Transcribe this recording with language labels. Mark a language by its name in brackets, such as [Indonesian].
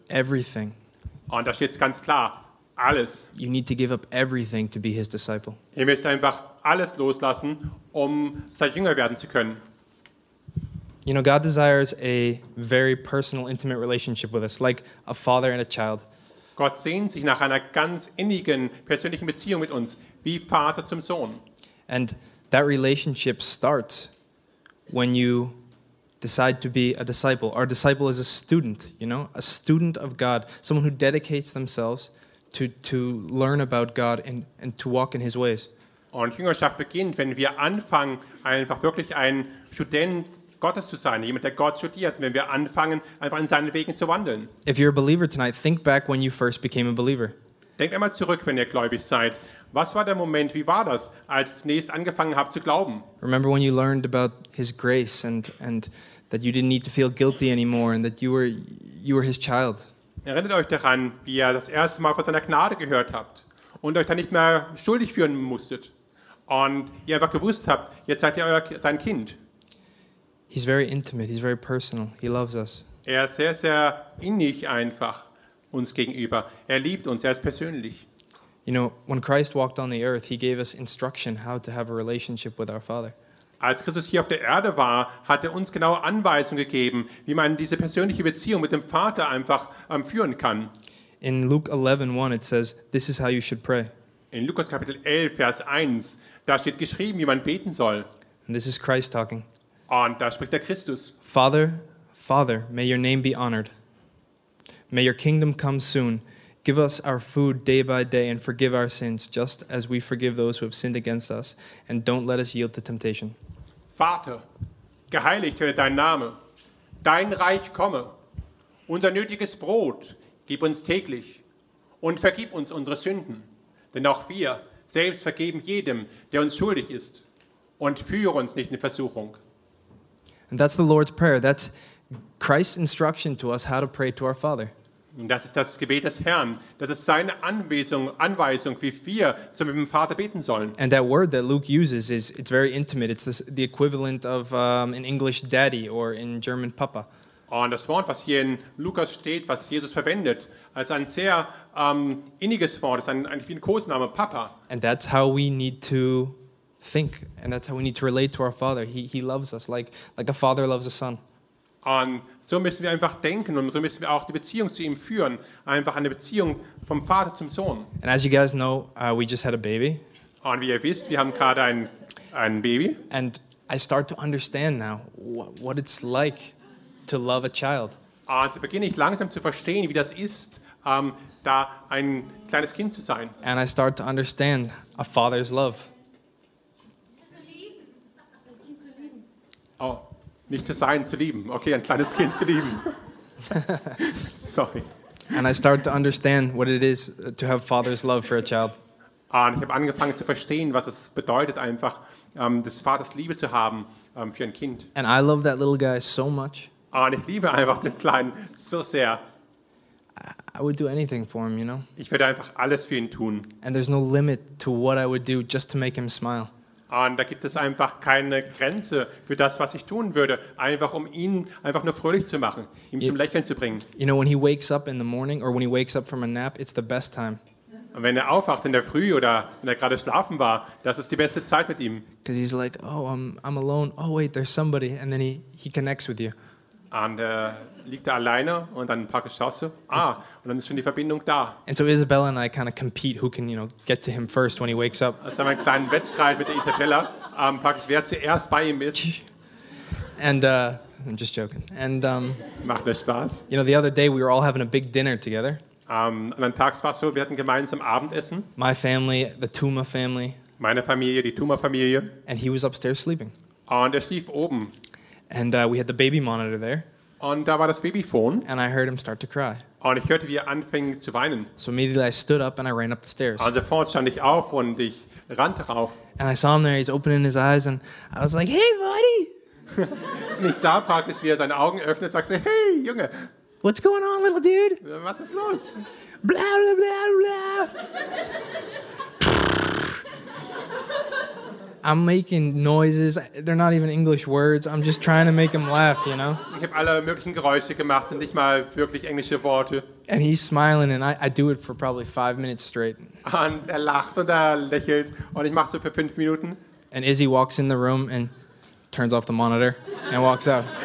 [English] Everything. [German] Und da steht es ganz klar, alles. [English] You need to give up everything to be his disciple. [German] Ihr müsst einfach alles loslassen, um sein Jünger werden zu können. [English] You know, God desires a very personal, intimate relationship with us, like a father and a child. [German] Gott sehnt sich nach einer ganz innigen, persönlichen Beziehung mit uns, wie Vater zum Sohn. [English] And that relationship starts when you decide to be a disciple. Our disciple is a student, you know, a student of God, someone who dedicates themselves to learn about God and to walk in his ways. [German] Und Jüngerschaft beginnt, wenn wir anfangen, einfach wirklich ein Student Gottes zu sein, jemand, der Gott studiert, wenn wir anfangen, einfach in seinen Wegen zu wandeln. [English] If you're a believer tonight, think back when you first became a believer. [German] Denkt einmal zurück, wenn ihr gläubig seid. Was war der Moment, wie war das, als ihr zunächst angefangen habt zu glauben? [English] Remember when you learned about his grace and that you didn't need to feel guilty anymore and that you were his child. [German] Erinnert euch daran, wie ihr das erste Mal von seiner Gnade gehört habt und euch dann nicht mehr schuldig fühlen musstet und ihr einfach gewusst habt, jetzt seid ihr sein Kind. [English] He's very intimate, he's very personal, he loves us. [German] Er ist sehr, sehr innig einfach uns gegenüber. Er liebt uns, er ist persönlich. [English] You know, when Christ walked on the earth, he gave us instruction how to have a relationship with our Father. [German] Als Christus hier auf der Erde war, hat er uns genaue Anweisungen gegeben, wie man diese persönliche Beziehung mit dem Vater einfach führen kann. [English] In Luke 11:1 it says, this is how you should pray. [German] In Lukas Kapitel 11, Vers 1, da steht geschrieben, wie man beten soll. [English] And this is Christ talking. [German] Und da spricht der Christus. [English] Father, Father, may your name be honored. May your kingdom come soon. Give us our food day by day and forgive our sins, just as we forgive those who have sinned against us. And don't let us yield to temptation. [German] Vater, geheiligt werde dein Name. Dein Reich komme. Unser nötiges Brot gib uns täglich. Und vergib uns unsere Sünden. Denn auch wir selbst vergeben jedem, der uns schuldig ist. Und führe uns nicht in Versuchung. [English] And that's the Lord's Prayer. That's Christ's instruction to us how to pray to our Father. [German] Und das ist das Gebet des Herrn. Das ist seine Anweisung, wie wir zu meinem Vater beten sollen. [English] And that word that Luke uses is, it's very intimate. It's the equivalent of in English daddy or in German Papa. [German] Und das Wort, was hier in Lukas steht, was Jesus verwendet, als ein sehr inniges Wort, ist eigentlich wie ein Kosename, Papa. [English] And that's how we need to think, and that's how we need to relate to our Father. He loves us like a father loves a son. [German] Und so müssen wir einfach denken und so müssen wir auch die Beziehung zu ihm führen, einfach eine Beziehung vom Vater zum Sohn. [English] And as you guys know, we just had a baby. [German] Und wie ihr wisst, wir haben gerade ein Baby. [English] And I start to understand now what it's like to love a child. [German] Und so beginne ich langsam zu verstehen, wie das ist, da ein kleines Kind zu sein. [English] And I start to understand a father's love. [German] Oh, nicht zu sein, zu lieben. Okay, ein kleines Kind zu lieben. Sorry. [English] And I start to understand what it is to have father's love for a child. [German] Und ich habe angefangen zu verstehen, was es bedeutet, einfach des Vaters Liebe zu haben für ein Kind. [English] And I love that little guy so much. [German] Und ich liebe einfach den Kleinen so sehr. [English] I would do anything for him, you know. [German] Ich würde einfach alles für ihn tun. [English] And there's no limit to what I would do just to make him smile. [German] Und da gibt es einfach keine Grenze für das, was ich tun würde, einfach um ihn einfach nur fröhlich zu machen, ihm zum Lächeln zu bringen. [English] You know, when he wakes up in the morning or when he wakes up from a nap, it's the best time. [German] wenn er aufwacht in der Früh oder wenn er gerade schlafen war, das ist die beste Zeit mit ihm. [English] Because he's like, oh, I'm alone. Oh wait, there's somebody, and then he connects with you. [German] Und liegt er alleine und dann packe ich Schaße. Ah, und dann ist schon die Verbindung da. [English] And so Isabella and I kind of compete who can, you know, get to him first when he wakes up. [German] Also mein kleiner Wettstreit mit Isabella, packe ich, wer zuerst bei ihm ist. [English] And I'm just joking. And [German] macht mir Spaß. [English] You know, the other day we were all having a big dinner together. [German] An einem Tag war es so, wir hatten gemeinsam Abendessen. [English] My family, the Tuma family. [German] Meine Familie, die Tuma Familie. [English] And he was upstairs sleeping. [German] Und er schlief oben. [English] And we had the baby monitor there. [German] Und da war das Babyphone. [English] And I heard him start to cry. [German] Und ich hörte, wie er anfing zu weinen. [English] So immediately I stood up and I ran up the stairs. [German] Und sofort stand ich auf und ich rannte rauf. [English] And I saw him there, he's opening his eyes and I was like, hey buddy! [German] Und ich sah praktisch, wie er seine Augen öffnet und sagte, hey Junge! [English] What's going on, little dude? [German] Was ist los? Blah, blah, blah, blah! [English] I'm making noises. They're not even English words. I'm just trying to make him laugh, you know? [German] Ich habe alle möglichen Geräusche gemacht und nicht mal wirklich englische Worte. [English] And he's smiling and I do it for probably 5 minutes straight. [German] Und er lacht und er lächelt und ich mache so für 5 Minuten. [English] And Izzy walks in the room and turns off the monitor and walks out.